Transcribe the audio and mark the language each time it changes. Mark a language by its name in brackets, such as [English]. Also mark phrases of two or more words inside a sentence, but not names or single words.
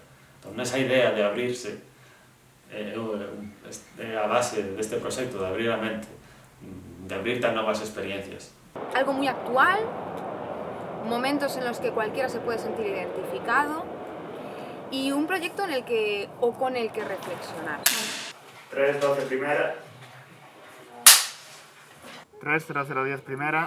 [Galician] Entón, nesa idea de abrirse, é a base deste proxecto, de abrir a mente, de abrirte a novas experiencias. [Spanish] Algo muy actual, momentos en los que cualquiera se puede sentir identificado y un proyecto en el que, o con el que reflexionar. 3, 12, primera. 3, 0, 0, 10, primera.